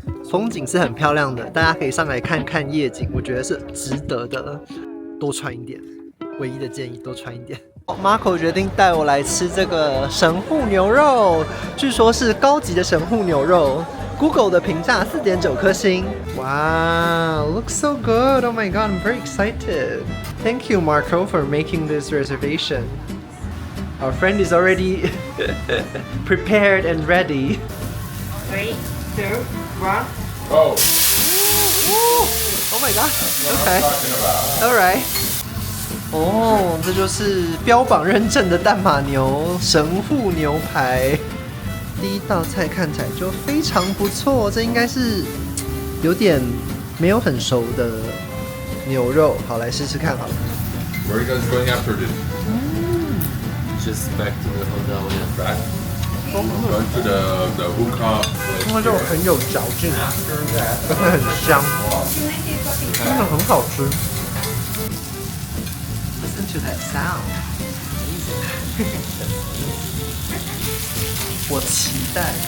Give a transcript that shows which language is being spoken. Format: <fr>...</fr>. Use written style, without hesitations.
<zh>风景是很漂亮的，大家可以上来看看夜景，我觉得是值得的。多穿一点，唯一的建议多穿一点。Marco 决定带我来吃这个神户牛肉，据说是高级的神户牛肉。 Google 的评价4.9颗星。</zh> <en>Wow, looks so good! Oh my god, I'm very excited. Thank you, Marco, for making this reservation. Our friend is already prepared and ready. 3, 2, 1. Oh, Oh my god. Okay. All right.</en> <zh>哦，这就是标榜认证的淡马牛神户牛排。第一道菜看起来就非常不错，这应该是有点没有很熟的牛肉。好，来试试看好了。</zh> <en>where are you guys going after this? Just back to the hotel, yeah. Back? Going to the hookah.</en> <zh>因为肉很有嚼劲，而且很香，真的很好吃。</zh> <en>Listen to that sound.</en> <zh>我期待。</zh>